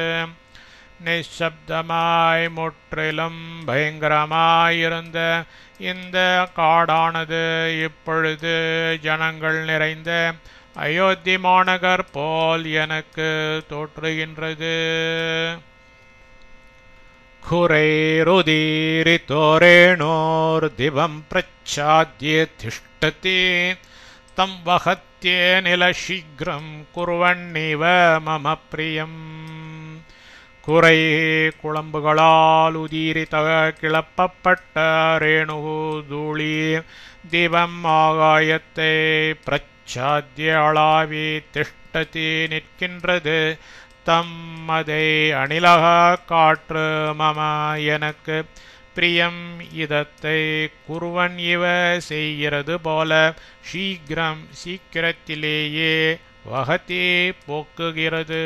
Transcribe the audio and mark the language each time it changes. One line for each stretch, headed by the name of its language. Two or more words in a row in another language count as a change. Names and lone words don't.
Tamil: நிசப்தமாய் முற்றிலும் பயங்கரமாயிருந்த இந்த காடானது இப்பொழுது ஜனங்கள் நிறைந்த அயோத்தி மாநகர் போல் எனக்கு தோற்றுகின்றது.
Sanskrit: खुरैरुदीरितोरेणोर्दिवं प्रच्छाद्य तिष्ठति तं वहत्येनिलशीघ्रं कुर्वन्निव मम प्रियम्.
Tamil: குறை குழம்புகளால் உதீரித்த கிளப்பப்பட்ட ரேணு தூளி திவம் ஆகாயத்தை பிரச்சாத்திய அளாவி திஷ்டதி நிற்கின்றது. தம் அதை அணிலக காற்று மம எனக்கு பிரியம் இதத்தை குருவன் இவ செய்கிறது போல சீக்கிரம் சீக்கிரத்திலேயே வகத்தி போக்குகிறது.